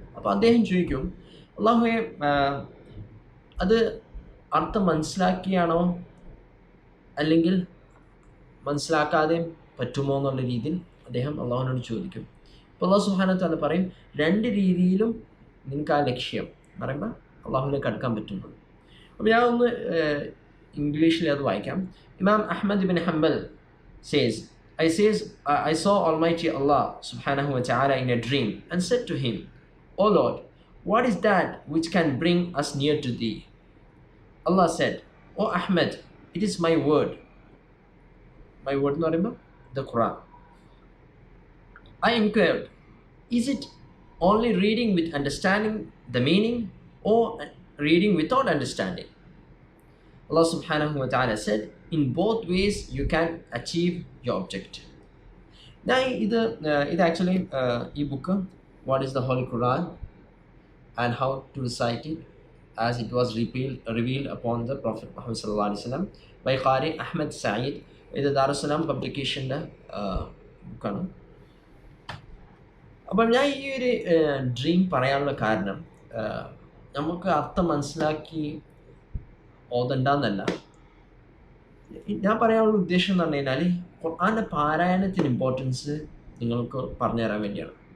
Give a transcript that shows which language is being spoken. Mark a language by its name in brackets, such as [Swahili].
[Malayalam] അപ്പോൾ അദ്ദേഹം ചോദിക്കും, അള്ളാഹുവെ അത് അർത്ഥം മനസ്സിലാക്കിയാണോ അല്ലെങ്കിൽ മനസ്സിലാക്കാതെയും പറ്റുമോ എന്നുള്ള രീതിയിൽ അദ്ദേഹം അള്ളാഹുവിനോട് ചോദിക്കും. അപ്പോൾ അള്ളാഹു സുബ്ഹാനഹു വ തആല പറയും, രണ്ട് രീതിയിലും നിങ്ങൾക്ക് ആ ലക്ഷ്യം പറയുമ്പോൾ അള്ളാഹുവിലേക്ക് അടുക്കാൻ പറ്റുന്നു. അപ്പോൾ ഞാൻ ഒന്ന് ഇംഗ്ലീഷിൽ അത് വായിക്കാം. [English] Imam Ahmad ibn Hanbal says, I saw Almighty Allah subhanahu wa ta'ala in a dream and said to him, "O Lord, what is that which can bring us near to thee?" Allah said, "O Ahmed, it is my word." My word [Malayalam] എന്ന് പറയുമ്പോൾ [English] the Quran. I inquired, is it only reading with understanding the meaning or reading without understanding? Allah subhanahu wa ta'ala said, in both ways you can achieve your object. Now ഇത് actually ഈ book, what is the Holy Quran and how to recite it as it was revealed upon the Prophet Muhammad sallallahu alaihi wasallam by Qari Ahmad Saeed. [Malayalam] ഇത് ദാറുസ്സലാം പബ്ലിക്കേഷൻ്റെ ബുക്കാണ്. അപ്പം ഞാൻ ഈ ഒരു dream പറയാനുള്ള കാരണം, നമുക്ക് അർത്ഥം മനസ്സിലാക്കി ഓതണ്ടെന്നല്ല. ഞാൻ പറയാനുള്ള ഉദ്ദേശം എന്ന് പറഞ്ഞു കഴിഞ്ഞാൽ ഖുർആൻ്റെ പാരായണത്തിന് ഇമ്പോർട്ടൻസ് നിങ്ങൾക്ക് പറഞ്ഞു തരാൻ വേണ്ടിയാണ്.